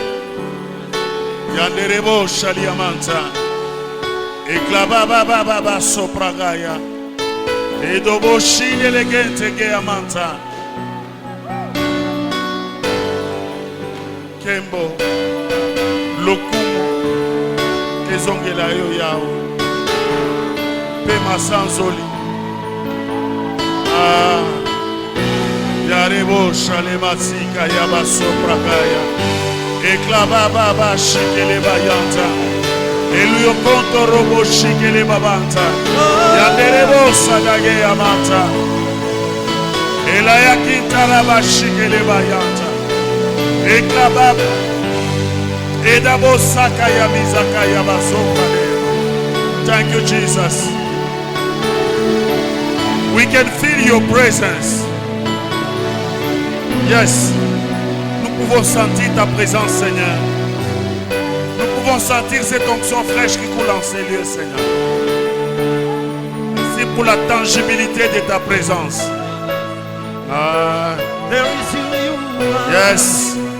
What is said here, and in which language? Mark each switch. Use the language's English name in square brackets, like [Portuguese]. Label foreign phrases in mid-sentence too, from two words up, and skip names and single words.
[English] Yanderebo shaliamanta. Eklababa sopragaya. Edobo shinelegente geamanta. Kembo. Lokumu. Kezongela yo yao. Pema sanzoli. Ah. Yarebo shalematsika yaba sopragaya. Eklababa shikele bayanta. Eluyo konto robo shikele babanta. Yanderebo sadage yamanta. Elaya kintaraba shikele bayanta. Eklabab. Edabo sakaya mizakaya basokade. Thank you, Jesus. We can feel your presence. Yes. [French] Nous pouvons sentir ta présence, Seigneur. Nous pouvons sentir cette onction fraîche qui coule en ces lieux, Seigneur. Merci pour la tangibilité de ta présence. [English] Yes.